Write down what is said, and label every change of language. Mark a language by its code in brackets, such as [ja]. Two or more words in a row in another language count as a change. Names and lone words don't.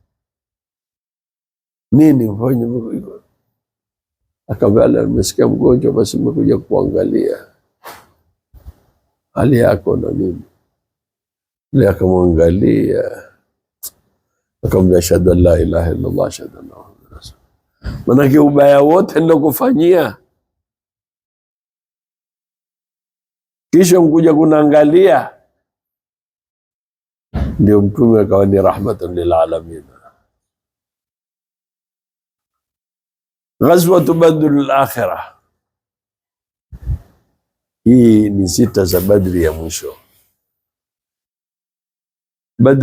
[sw] Nini mfanye? Akamwambia, nimesikia mgonjwa, basi nimekuja kuangalia hali yako na nini. Ile akamwangalia akamwambia, [ar] أشهد أن لا إله إلا الله، أشهد أن محمدا رسول الله. [sw] Manake ubaya wote ndio kufanyia, kisha mkuja kunaangalia. Ndio Mtume akawa ni [ar] رحمة للعالمين. غزوة بدر الآخرة, [sw] hii ni 6 za Badri ya mwisho.